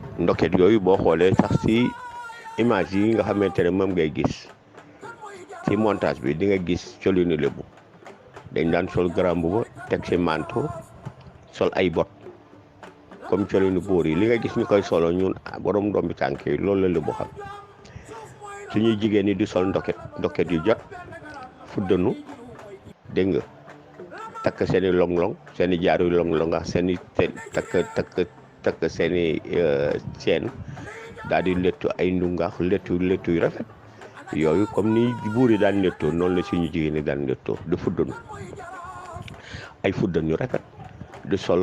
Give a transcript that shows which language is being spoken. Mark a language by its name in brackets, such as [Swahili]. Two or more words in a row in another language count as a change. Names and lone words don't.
[Wolof] ndoket yooyu boo xoolee sax si image yi nga xamante ne moom ngay gis ci montage bi di nga gis colinu lébu dañ daan sol grand mbuba teg ci manteau sol ay bot comme colinu buur yi li nga gis ñu koy solo ñun borom ndombi tànk yi loolu la lébu xam suñuy jigéen ñi di sol ndoket yu jot fuddanu dégg nga takk seen i long-long seen i jaaru long-long ak seen i takk seen i seen daal di lettu ay ndungax lettu yu rafet yooyu comme ni buur yi daan lettoo noonu la suñu jigéen ñi daan lettoo di fuddanu ay fuddan yu rafet di sol